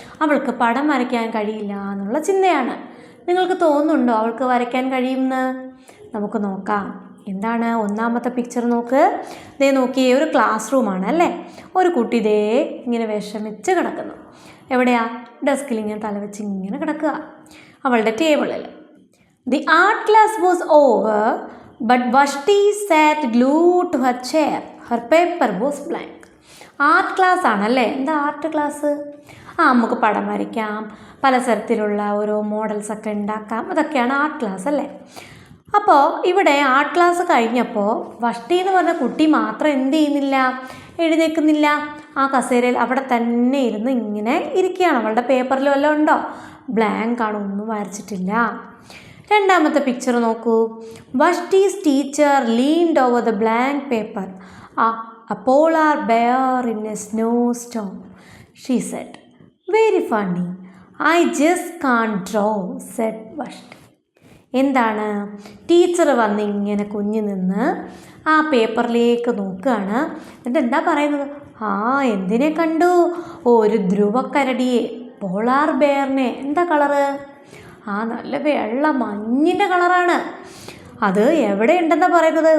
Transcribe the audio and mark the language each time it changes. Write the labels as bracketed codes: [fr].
[ml] അവൾക്ക് പടം വരയ്ക്കാൻ കഴിയില്ല എന്നുള്ള ചിന്തയാണ്. നിങ്ങൾക്ക് തോന്നുന്നുണ്ടോ അവൾക്ക് വരയ്ക്കാൻ കഴിയുമെന്ന്? നമുക്ക് നോക്കാം. എന്താണ് ഒന്നാമത്തെ പിക്ചർ നോക്ക്. ദേ നോക്കിയേ, ഒരു ക്ലാസ് റൂമാണ് അല്ലേ. ഒരു കുട്ടി ദേ ഇങ്ങനെ വിഷമിച്ച് കിടക്കുന്നു. എവിടെയാ? ഡെസ്കിൽ ഇങ്ങനെ തലവെച്ച് ഇങ്ങനെ കിടക്കുക, അവളുടെ ടേബിളിൽ. [en] The art class was over, but Vashti sat glued to her chair. Her paper was blank. [ml] Art class ആണല്ലേ. എന്താ ആർട്ട് ക്ലാസ്? നമുക്ക് പടം വരയ്ക്കാം, പലതരത്തിലുള്ള ഓരോ മോഡൽസൊക്കെ ഉണ്ടാക്കാം, അതൊക്കെയാണ് ആർട്ട് ക്ലാസ് അല്ലേ. അപ്പോൾ ഇവിടെ ആർട്ട് ക്ലാസ് കഴിഞ്ഞപ്പോൾ വഷ്ടി എന്ന് പറഞ്ഞ കുട്ടി മാത്രം എന്ത് ചെയ്യുന്നില്ല? എഴുന്നേൽക്കുന്നില്ല. ആ കസേരയിൽ അവിടെ തന്നെ ഇരുന്ന് ഇങ്ങനെ ഇരിക്കുകയാണ്. അവളുടെ പേപ്പറിൽ വല്ലതും ഉണ്ടോ? ബ്ലാങ്ക് ആണ്, ഒന്നും വരച്ചിട്ടില്ല. രണ്ടാമത്തെ പിക്ചർ നോക്കൂ. [en] Vashti's teacher leaned over the blank paper. A polar bear in a snowstorm. She said, "Very funny. I just can't draw," said Vashti. [ml] എന്താണ്? ടീച്ചർ വന്ന് ഇങ്ങനെ കുഞ്ഞു നിന്ന് ആ പേപ്പറിലേക്ക് നോക്കുകയാണ്. എന്നിട്ട് എന്താ പറയുന്നത്? എന്തിനെ കണ്ടു? ഒരു ധ്രുവക്കരടിയെ, പോളാർ ബെയറിനെ. എന്താ കളറ്? നല്ല വെള്ള മഞ്ഞിൻ്റെ കളറാണ്. അത് എവിടെ ഉണ്ടെന്നാണ് പറയുന്നത്?